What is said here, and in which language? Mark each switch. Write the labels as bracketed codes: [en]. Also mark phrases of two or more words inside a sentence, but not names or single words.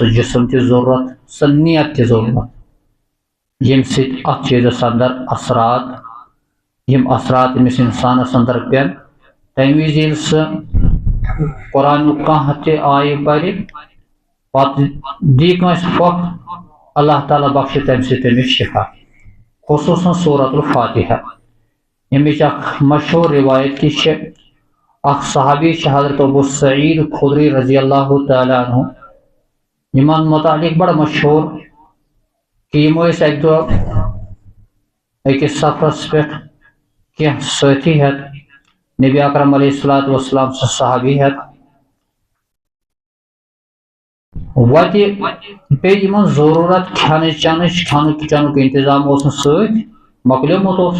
[ks] جسم تہِ ضروٗرت، سۄ نیت تہِ ضروٗرت، ییٚمہِ سۭتۍ اتھ چیٖزس اندر اثرات، یِم اثرات أمِس انسانس اندر پیٚن، تمہِ وِزِ ییٚلہِ سُہ قرآنُک کانٛہہ تہِ آیہِ پرِ پتہٕ دی کٲنٛسہِ پھۄکھ، اللہ تعالیٰ بخشہِ تمہِ سۭتۍ تٔمِس شفا، خصوٗصاً سورۃ الفاتحہ۔ ییٚمِچ اکھ مشہوٗر روایت تہِ چھِ، اکھ صحابی چھِ حضرت ابو سعید خدری [ar] رضی اللہ تعالیٰ عنہ، [ks] یِمن متعلق بڑٕ مشہوٗر کہِ یِم ٲسۍ اکہِ دۄہ أکِس سفرس پٮ۪ٹھ کینٛہہ سٲتھی ہٮ۪تھ، نبی اکرم [ar] علیہ الصلوۃ والسلام [ks] سُہ صحابی ہٮ۪تھ، وتہِ پیٚیہِ یِمن ضروٗرت کھٮ۪نٕچ چٮ۪نٕچ، کھٮ۪نُک چٮ۪نُک انتظام اوس نہٕ سۭتۍ، مۄکلیومُت اوس۔